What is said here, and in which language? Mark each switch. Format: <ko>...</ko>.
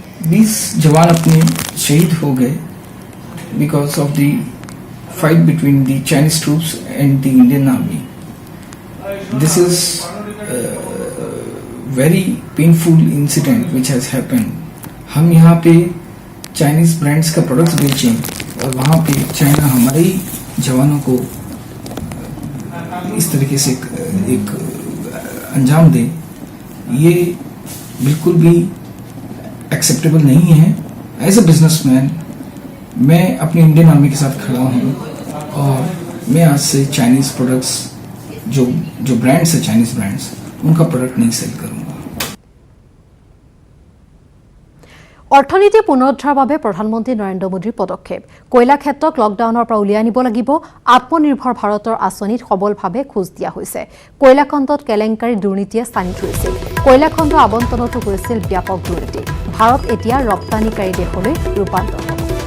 <en>20 जवान अपने शहीद हो गए because of the fight between the Chinese troops and the Indian army. This is a very painful incident which has happened.</en> <hi>हम यहाँ पे Chinese brands का products बेचें और वहाँ पे China हमारे ही जवानों को इस तरीके से एक अंजाम दे, ये बिल्कुल भी एक्सेप्टेबल नहीं है. एज अ बिजनेसमैन मैं अपनी इंडियन आर्मी के साथ खड़ा हूँ और मैं आज से चाइनीज प्रोडक्ट्स जो ब्रांड्स है चाइनीज ब्रांड्स उनका प्रोडक्ट नहीं सेल करूँगा.</hi> <as>অৰ্থনীতি পুনৰুদ্ধাৰৰ বাবে প্ৰধানমন্ত্ৰী নৰেন্দ্ৰ মোদীৰ পদক্ষেপ কয়লা ক্ষেত্ৰক লকডাউনৰ পৰা উলিয়াই আনিব লাগিব আত্মনিৰ্ভৰ ভাৰতৰ আঁচনিত সবলভাৱে খোজ দিয়া হৈছে কয়লা খণ্ডত কেলেংকাৰী দুৰ্নীতিয়ে স্থানী ধৰিছিল কয়লা খণ্ড আবণ্টনতো হৈছিল ব্যাপক দুৰ্নীতি ভাৰত এতিয়া ৰপ্তানিকাৰী দেশলৈ ৰূপান্তৰ হ'ব</as>